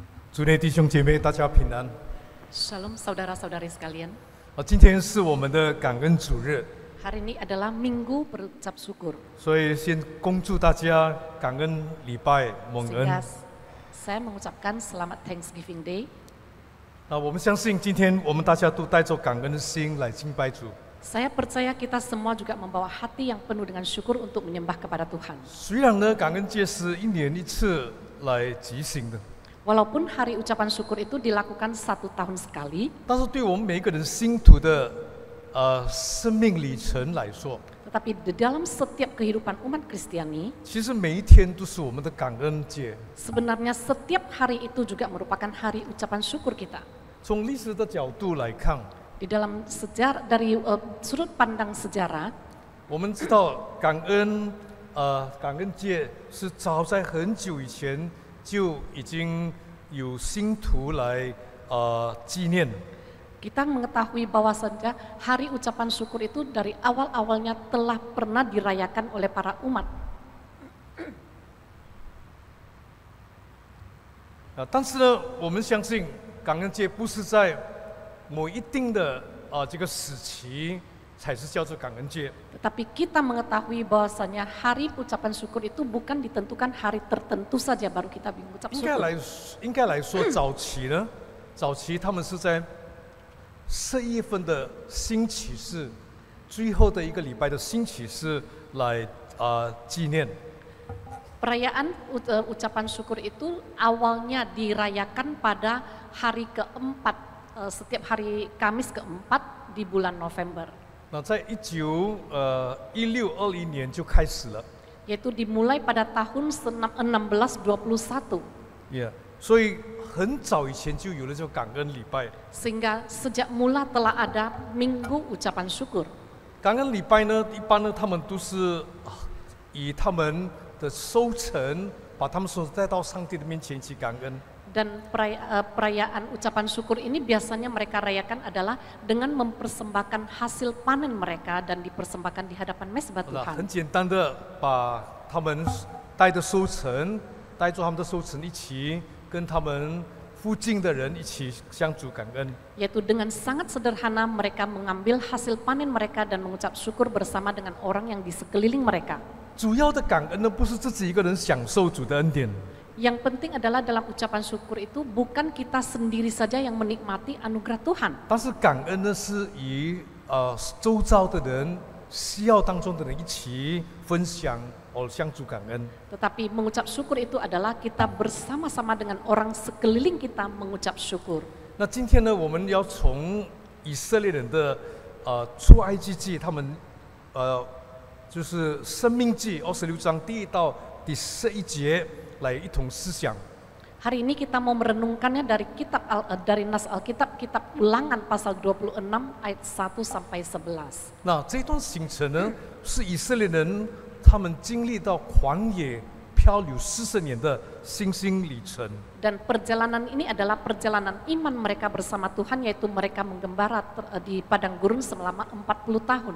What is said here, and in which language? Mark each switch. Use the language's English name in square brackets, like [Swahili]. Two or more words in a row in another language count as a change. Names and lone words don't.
[Chinese] 主内弟兄姐妹，大家平安。 [Indonesian] Shalom saudara-saudari sekalian. [Chinese] 今天是我们的感恩主日， [Indonesian] Hari ini adalah Minggu berucap syukur. [Chinese] 所以先恭祝大家感恩礼拜蒙恩。 [Indonesian] Sehingga saya mengucapkan selamat [English] Thanksgiving Day. [Chinese] 我们相信今天我们大家都带着感恩的心来敬拜主。 [Indonesian] Saya percaya kita semua juga membawa hati yang penuh dengan syukur untuk menyembah kepada Tuhan. [Chinese] 虽然呢，感恩节是一年一次来举行的， [Indonesian] Walaupun hari ucapan syukur itu dilakukan 1 tahun sekali, [Chinese] 但是对我们每一个人信徒的生命里程来说， [Indonesian] tetapi di dalam setiap kehidupan umat Kristiani, [Chinese] 其实每一天都是我们的感恩节。 [Indonesian] sebenarnya setiap hari itu juga merupakan hari ucapan syukur kita. [Chinese] 从历史的角度来看， [Indonesian] Di dalam sejarah dari sudut pandang sejarah, [Chinese] 我们知道感恩节是早在很久以前就已经有信徒来纪念。 [Indonesian] kita mengetahui bahwasannya hari ucapan syukur itu dari awal-awalnya telah pernah dirayakan oleh para umat. [Chinese] 但是呢，我们相信感恩节不是在某一定的这个时期才是叫做感恩节。 [Indonesian] Tetapi kita mengetahui bahwasannya hari ucapan syukur itu bukan ditentukan hari tertentu saja baru kita mengucap [Chinese] 应该来 [Indonesian] syukur. [Chinese] 说，早期他们是在11月份的星期四，最后的一个礼拜的星期四来纪念。 [Indonesian] Perayaan ucapan syukur itu awalnya dirayakan pada hari keempat, setiap hari Kamis keempat di bulan November. [Chinese] 那在1621年就开始了， [Indonesian] Yaitu dimulai pada tahun 1621. [Chinese] 所以很早以前就有了这个感恩礼拜。 [Indonesian] Sehingga sejak mula telah ada Minggu ucapan syukur. [Chinese] 感恩礼拜呢，一般呢他们都是以他们的收成，把他们所带到上帝的面前去感恩。 [Indonesian] Dan perayaan ucapan syukur ini biasanya mereka rayakan adalah dengan mempersembahkan hasil panen mereka dan dipersembahkan di hadapan mezbah [Chinese] 很 [Indonesian] Tuhan. [Chinese] 简单的把他们带着收成，带着他们的收成一起跟他们附近的人一起相主感恩。 [Indonesian] Yaitu dengan sangat sederhana mereka mengambil hasil panen mereka dan mengucap syukur bersama dengan orang yang di sekeliling mereka. [Chinese] 主要的感恩呢，不是自己一个人享受主的恩典， [Indonesian] Yang penting adalah dalam ucapan syukur itu bukan kita sendiri saja yang menikmati anugerah Tuhan. [Chinese] 但是感恩呢是与周遭的人、需要当中的人一起分享相主感恩。 [Indonesian] Tetapi mengucap syukur itu adalah kita bersama-sama dengan orang sekeliling kita mengucap syukur. [Chinese] 那今天呢，我们要从以色列人的出埃及记，他们就是申命记26章第1到第11节来一同思想。 [Indonesian] Hari ini kita mau merenungkannya dari nas Alkitab, kitab Ulangan pasal 26 ayat 1 sampai 11. [Chinese] 那这段行程呢，是以色列人他们经历到旷野漂流40年的信心里程。 [Indonesian] Dan perjalanan ini adalah perjalanan iman mereka bersama Tuhan, yaitu mereka menggembara di padang gurun selama 40 tahun.